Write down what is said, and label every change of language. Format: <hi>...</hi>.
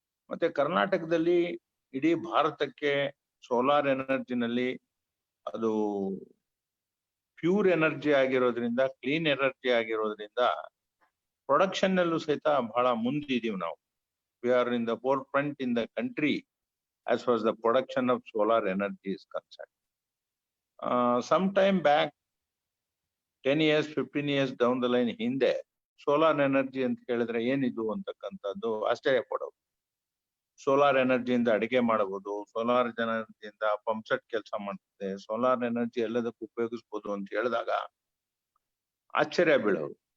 <kn>ಮತ್ತೆ ಕರ್ನಾಟಕದಲ್ಲಿ ಇಡೀ ಭಾರತಕ್ಕೆ ಸೋಲಾರ್ ಎನರ್ಜಿನಲ್ಲಿ ಅದು ಪ್ಯೂರ್ ಎನರ್ಜಿ ಆಗಿರೋದ್ರಿಂದ, ಕ್ಲೀನ್ ಎನರ್ಜಿ ಆಗಿರೋದ್ರಿಂದ ಪ್ರೊಡಕ್ಷನ್ ನಲ್ಲೂ ಸಹಿತ ಬಹಳ ಮುಂದಿದೀವಿ ನಾವು.</kn> <en>We are in the forefront in the country as far as the production of solar energy is concerned. Some time back, 10 years, 15 years down the line,</en> <kn>ಹಿಂದೆ solar energy ಅಂತ ಹೇಳಿದ್ರೆ ಏನಿದು ಅಂತಕ್ಕಂಥದ್ದು ಆಶ್ಚರ್ಯ ಪಡೋದು. ಸೋಲಾರ್ ಎನರ್ಜಿಯಿಂದ ಅಡಿಗೆ ಮಾಡಬಹುದು, ಸೋಲಾರ್ ಎನರ್ಜಿಯಿಂದ ಪಂಪ್ ಸೆಟ್ ಕೆಲಸ ಮಾಡ್ತದೆ, ಸೋಲಾರ್ ಎನರ್ಜಿ ಎಲ್ಲದಕ್ಕೂ ಉಪಯೋಗಿಸಬಹುದು ಅಂತ ಹೇಳಿದಾಗ ಆಶ್ಚರ್ಯ ಬೀಳೋರು.</kn>